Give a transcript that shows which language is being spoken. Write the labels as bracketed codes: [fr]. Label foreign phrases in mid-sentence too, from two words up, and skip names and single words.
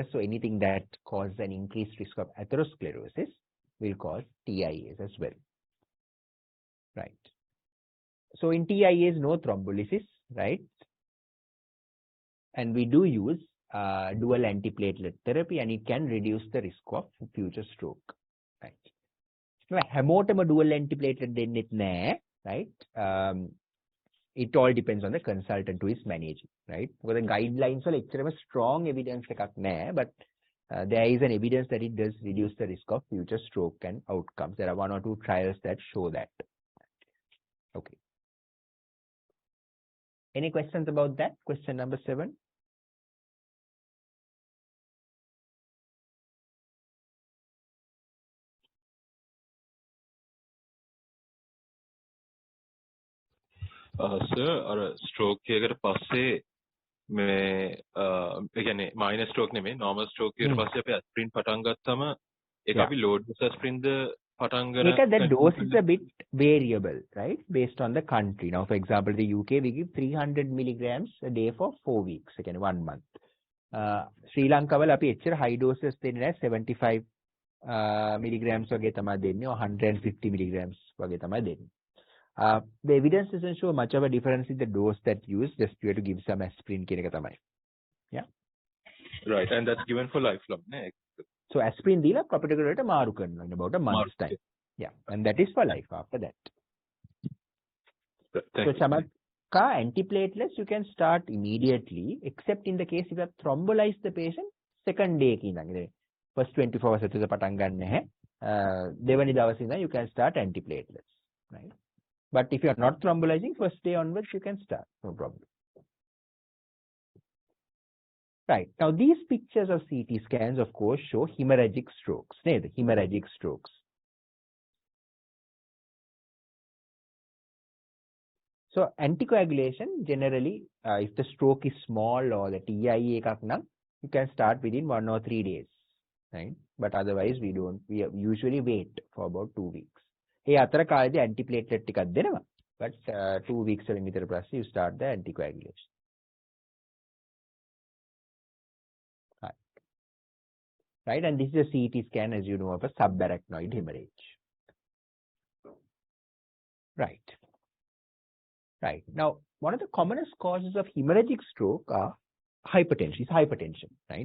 [en] So anything that causes an increased risk of atherosclerosis will cause TIAs as well. Right. So in TIAs, no thrombolysis, right? And we do use dual antiplatelet therapy, and it can reduce the risk of future stroke. Right. Now, [si] හැමෝටම [en] dual antiplatelet [si] දෙන්නෙත් නැහැ, [en] right? It all depends on the consultant who is managing, right? Because the guidelines are extremely strong evidence [si] එකක් නැහැ, [en] but there is an evidence that it does reduce the risk of future stroke and outcomes. There are 1 or 2 trials that show that. Okay. Any questions about that? Question number 7. Sir, [si] අර stroke එකකට පස්සේ මේ ඒ කියන්නේ [en] minor stroke [si] නෙමෙයි [en] normal stroke [si] එකකට පස්සේ අපි aspirin පටන් ගත්තම ඒක අපි [en] low dose aspirin [si] ද පටන් ගන්න [en] the dose is a bit variable, right? Based on the country. Now, for example, the UK we give 300 milligrams a day for 4 weeks, again 1 month. [si] Sri Lanka වල අපි එච්චර [en] high doses [si] දෙන්නේ නැහැ, 75 milligrams වගේ තමයි දෙන්නේ, or 150 milligrams වගේ තමයි දෙන්නේ. [en] The evidence doesn't show much of a difference in the dose that used, just you have to give some aspirin [si] කියන එක තමයි. [en] Yeah. Right, and that's given for lifelong. So aspirin [si] දීලා clopidogrel වලට මාරු කරනවා [en] in about a month's time. Yeah, and that is for life after that. So Chamath, antiplatelets you can start immediately, except in the case if you have thrombolized the patient second day first 24 hours [si] ඇතුළත පටන් ගන්න නැහැ. දෙවනි දවසේ ඉඳන් [en] you can start antiplatelets, right? But if you are not thrombolizing, first day onwards you can start, no problem. Right, now these pictures of CT scans of course show hemorrhagic strokes, hemorrhagic strokes. So anticoagulation generally, if the stroke is small or the TIA [si] එකක් නම්, [en] you can start within 1 or 3 days, right? But otherwise we usually wait for about 2 weeks. [si] ඒ අතර කාලේදී antiplatelet ටිකක් දෙනවා. [en] But 2 weeks [si] වලින් විතර පස්සේ [en] you start the anticoagulation. Right, and this is a CT scan, as you know, of a subarachnoid hemorrhage. Right. Right. Now, one of the commonest causes of hemorrhagic stroke are hypertension, right?